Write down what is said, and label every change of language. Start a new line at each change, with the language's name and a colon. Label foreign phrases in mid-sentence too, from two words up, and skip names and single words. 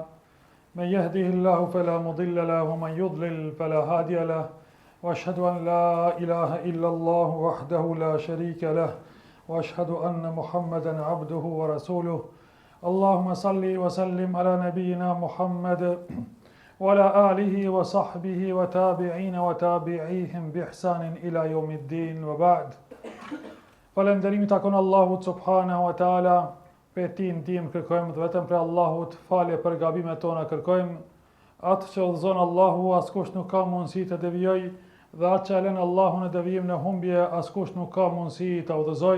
Arabic: من يهده الله فلا مضل له ومن يضلل فلا هادي له وأشهد أن لا إله إلا الله وحده لا شريك له وأشهد أن محمدا عبده ورسوله اللهم صل وسلم على نبينا محمد وعلى آله وصحبه وتابعين وتابعيهم بإحسان إلى يوم الدين وبعد.
Albanian: Falënderimi takon Allahut
Arabic: سبحانه وتعالى,
Albanian: për ti ndihmë kërkojmë dhe vetëm për Allahut falje për gabimet tona kërkojmë. Atë që udhëzon Allahu askush nuk ka mundësi të devijojë dhe atë që lën Allahu në devijim në humbje askush nuk ka mundësi të udhëzojë.